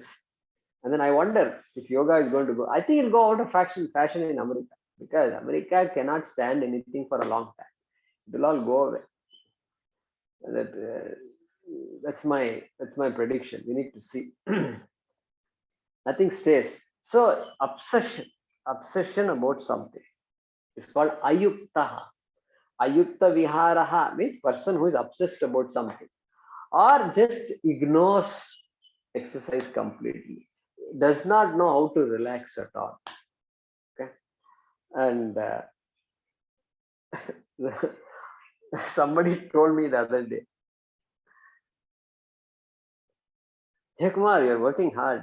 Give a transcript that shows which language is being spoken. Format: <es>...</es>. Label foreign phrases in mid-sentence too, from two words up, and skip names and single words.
<en>And then I wonder if yoga is going to go. I think it'll go out of fashion in America because America cannot stand anything for a long time. It'll all go away. That that's my prediction. We need to see. Nothing stays. So obsession about something. It's called ayuktaha.</en> <sa>Ayukta viharaha</sa> <en>means person who is obsessed about something or just ignores exercise completely, does not know how to relax at all. Okay, and somebody told me the other day, "Hey Kumar, you're working hard.</en>